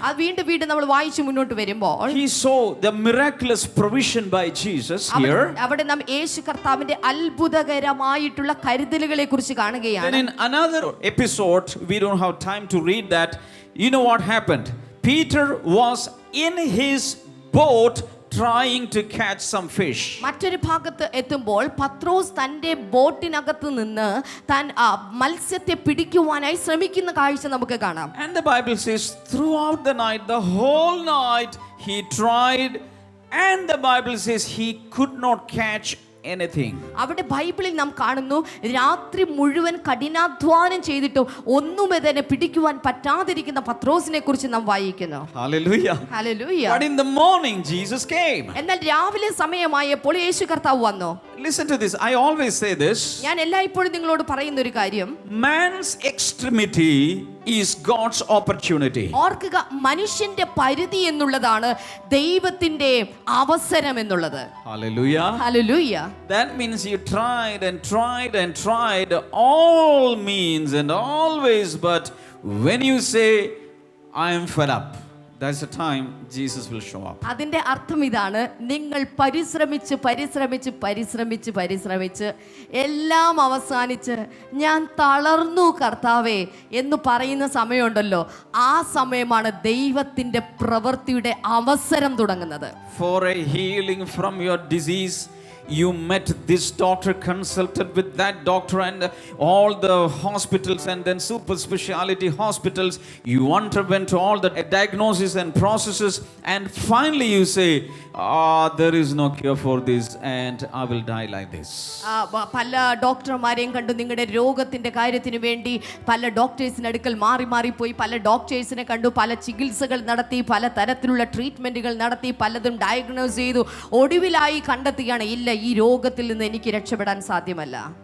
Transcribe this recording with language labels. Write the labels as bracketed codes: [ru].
[ml] വീണ്ടും നമ്മൾ വായിച്ചു മുന്നോട്ട് വരുമ്പോൾ [en] He saw the miraculous provision by Jesus here. [ml] അവിടെ നാം യേശു കർത്താവിന്റെ അത്ഭുതകരമായിട്ടുള്ള കരുതലുകളെ കുറിച്ച് കാണുകയാണ്. [en] Then in another episode, we don't have time to read that. You know what happened? Peter was in his boat trying to catch some fish. [ml] മറ്റൊരു ഭാഗത്ത് എത്തുമ്പോൾ പത്രോസ് തന്റെ ബോട്ടിനകത്ത് നിന്ന് താൻ മത്സ്യത്തെ പിടിക്കുവാനായി ശ്രമിക്കുന്ന കാഴ്ച നമുക്ക് കാണാം. [en] And the Bible says throughout the night, the whole night he tried, and the Bible says he could not catch anything. [ml] അവിടെ ബൈബിളിൽ നാം കാണുന്നു രാത്രി മുഴുവൻ കഠിനാധ്വാനം ചെയ്തിട്ടും ഒന്നുമേ തന്നെ പിടിക്കുവാൻ പറ്റാതിരിക്കുന്ന പത്രോസിനെ കുറിച്ച് നാം വായിക്കുന്നു. [en] Hallelujah. [ml] Hallelujah. [en] But in the morning Jesus came. [ml] എന്നാൽ രാവിലെ സമയമായപ്പോൾ യേശു കർത്താവ് വന്നു. [en] Listen to this. I always say this. [ml] ഞാൻ എല്ലായ്പ്പോഴും നിങ്ങളോട് പറയുന്ന ഒരു കാര്യം, [en] Man's extremity is God's opportunity. [ml] ഓർക്കുക, മനുഷ്യന്റെ പരിധി എന്നുള്ളതാണ് ദൈവത്തിന്റെ അവസരം എന്നുള്ളത്. [en] Hallelujah. [ml] Hallelujah. [en] That means you tried and tried and tried all means and always, but when you say I am fed up, that's the time Jesus will show up. [ml] അതിന്റെ അർത്ഥം ഇതാണ്, നിങ്ങൾ പരിശ്രമിച്ച് പരിശ്രമിച്ച് പരിശ്രമിച്ച് പരിശ്രമിച്ച് എല്ലാം അവസാനിച്ച് ഞാൻ തളർന്നു കർത്താവേ എന്ന് പറയുന്ന സമയമുണ്ടല്ലോ, ആ സമയമാണ് ദൈവത്തിന്റെ പ്രവൃത്തിയുടെ അവസരം തുടങ്ങുന്നത്. [en] For a healing from your disease, you met this doctor, consulted with that doctor, and all the hospitals and then super speciality hospitals. You underwent all the diagnosis and processes, and finally you say, there is no cure for this and I will die like this. [ml] പല ഡോക്ടർമാരെയും കണ്ടു, നിങ്ങളുടെ രോഗത്തിന്റെ കാര്യത്തിന് വേണ്ടി പല ഡോക്ടേഴ്സിന് അടുക്കൽ മാറി മാറിപ്പോയി, പല ഡോക്ടേഴ്സിനെ കണ്ടു, പല ചികിത്സകൾ നടത്തി, പല തരത്തിലുള്ള ട്രീറ്റ്മെന്റുകൾ നടത്തി, പലതും ഡയഗ്നോസ് ചെയ്തു, ഒടുവിലായി കണ്ടെത്തുകയാണ്, ഇല്ല, ഈ രോഗത്തിൽ നിന്ന് എനിക്ക് രക്ഷപ്പെടാൻ സാധ്യമല്ല.